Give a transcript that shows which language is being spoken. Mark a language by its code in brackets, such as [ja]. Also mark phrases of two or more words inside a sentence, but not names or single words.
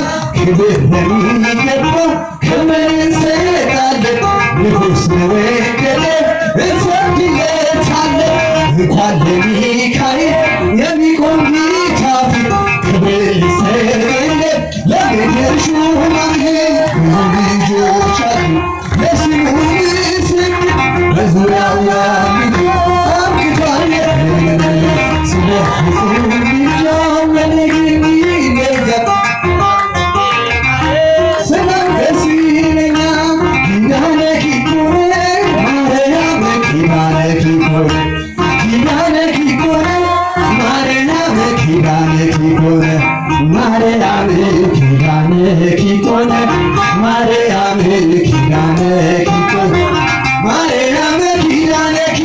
[am] ክብር ለሚገባው ክብር እንሰጣለን። ንጉሥ ለወደደ እንሰግድለታለን። እንኳን ለሚካኤል የሚቆም ጌታ ፊት ክብር ይሰገድለት ለምድር ሹማምንት ብዙ ልጆች አሉ ለስሙ ምስል በዙሪያው ያሉት አብቅቷል። ስለ ፍጹም ምልጃው ለኔ ግን ይለያል። ስለው ደስ ይለኛል። [gez] ኪዳነኪ ኮነ ማርያም ኪዳነኪ ኮነ ኪዳነኪ ኮነ ማርያም ኪዳነኪ ኮነ ማርያም ኪዳነኪ ኮነ ማርያም ኪዳነኪ ኮነ ማርያም ኪዳነኪ